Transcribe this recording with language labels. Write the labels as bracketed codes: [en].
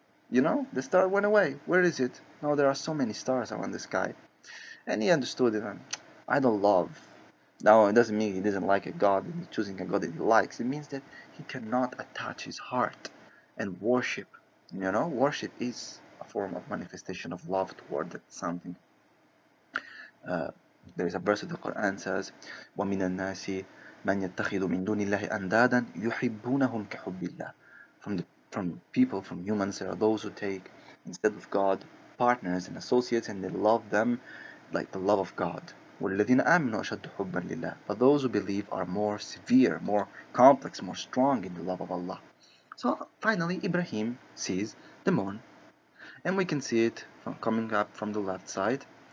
[en] You know, the star went away. Where is it? No, there are so many stars around the sky. And he understood it. I don't love. Now, it doesn't mean he doesn't like a god and he's choosing a god that he likes. It means that he cannot attach his heart and worship. You know, worship is a form of manifestation of love toward something. Uh, there is a verse of the Quran says, [ar] وَمِنَ النَّاسِ مَنْ يَتَّخِذُ مِن دُونِ اللَّهِ أَنْدَادًا يُحِبُّونَهُمْ كَحُبِّ اللَّهِ. [en] From people, from humans, there are those who take, instead of God, partners and associates, and they love them like the love of God. [ar] وَالَّذِينَ آمَنُوا أَشَدُّ حُبًّا لِلَّهِ. [en] But those who believe are more severe, more complex, more strong in the love of Allah. So finally, Ibrahim sees the moon, and we can see it coming up from the left side.